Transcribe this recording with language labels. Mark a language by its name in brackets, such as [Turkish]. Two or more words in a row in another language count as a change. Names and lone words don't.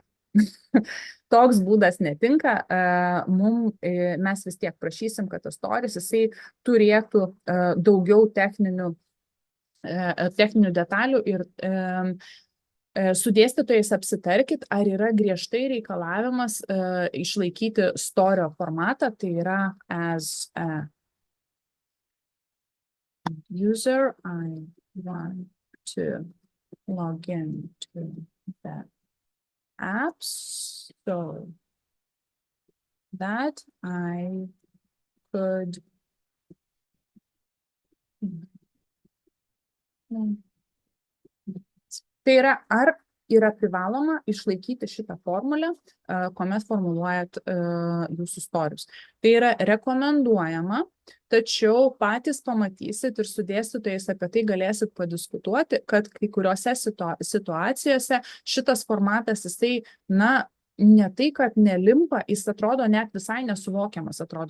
[Lithuanian] Toks būdas netinka. Mes vis tiek prašysim, kad tas stories jisai turėtų daugiau techninių detalių ir su dėstytojais apsitarkit, ar yra griežtai reikalavimas išlaikyti storio formatą, tai yra [English] as a user, I want to log in to the apps so that I could [Lithuanian] Tai yra, ar yra privaloma išlaikyti šitą formulę, kuomet formuluojat jūsų stories. Tai yra rekomenduojama, tačiau patys pamatysit ir su dėstytojais apie tai galėsit padiskutuoti, kad kai kuriuose situacijose šitas formatas, jisai, ne tai, kad nelimpa, jis atrodo net visai nesuvokiamas atrodo.